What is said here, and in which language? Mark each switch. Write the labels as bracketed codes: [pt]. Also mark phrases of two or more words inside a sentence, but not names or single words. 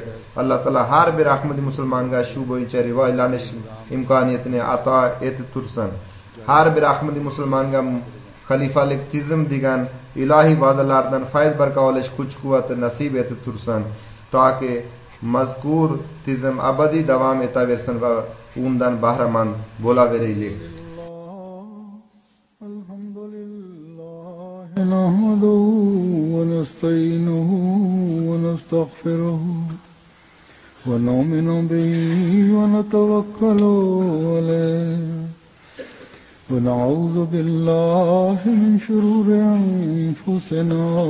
[uz] Alloh taolo har bir ahmadi musulmonga shu bo'yicha rivoyatlanish imkoniyatini ato etib tursin. Har bir ahmadi musulmonga xalifalik tizim degan ilohiy va'dalardan fayz baraka olish kuch-quvvati nasib etib tursin, toki mazkur tizim abadiy davom etaversin va undan bahramand bo'laveraylik. [ar] نحمده ونستعينه ونستغفره ونؤمن به ونتوكل عليه ونعوذ بالله من شرور أنفسنا